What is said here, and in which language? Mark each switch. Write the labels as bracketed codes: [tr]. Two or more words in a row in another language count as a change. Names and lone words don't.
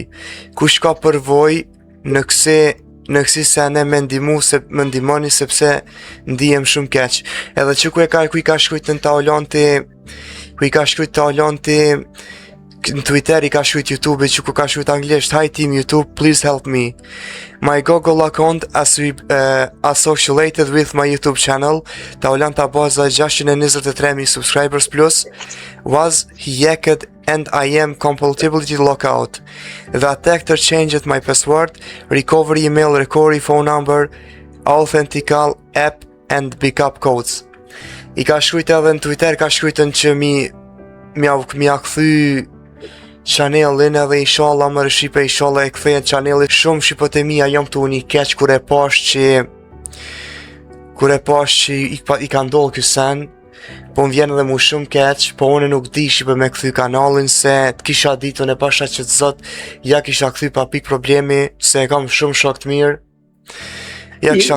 [sq] Kush ka përvojë në kësi se ne me ndihmoni sepse ndihem shumë keq. Edhe që ku i ka shkruajtur në Taulanti, në Twitter i ka shkruajtur YouTube që ku ka shkruajtur anglisht [en] hi team YouTube, please help me. My Google account associated with my YouTube channel, Taulant Abazaj 623.000 subscribers plus, was hacked and I am completely locked out. The attacker changed my password, recovery email, recovery phone number, authentical app and backup codes. [sq] I ka shkruajtur edhe në Twitter, ka shkruajtur që mja kthy chanelin edhe inshallah më Shqipe, inshallah e kthehet chaneli shumë. Shqipët e mija jam të unë i keq kur e pash që i ka ndodhur ky sen, po më vjen edhe mu shumë keq, po unë nuk di Shqipe me kthy kanalin se të kisha ditën e pasha që të zot ja kisha kthy pa pik problemi se e kam shumë shok të mirë.